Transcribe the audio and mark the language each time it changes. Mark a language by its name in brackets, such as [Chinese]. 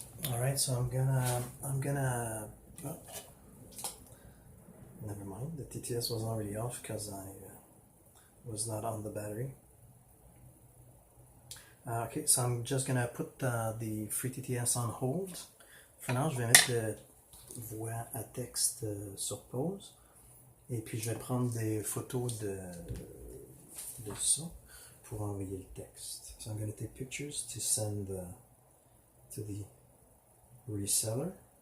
[English] All right, so I'm gonna. Oh, never mind. The TTS was already off because I was not on the battery. Ok, so I'm just gonna put the free TTS on hold. For now, [French] je vais mettre le voix à texte sur pause. Et puis je vais prendre des photos de ça pour envoyer le texte. [English] So I'm gonna take pictures to send to the reseller.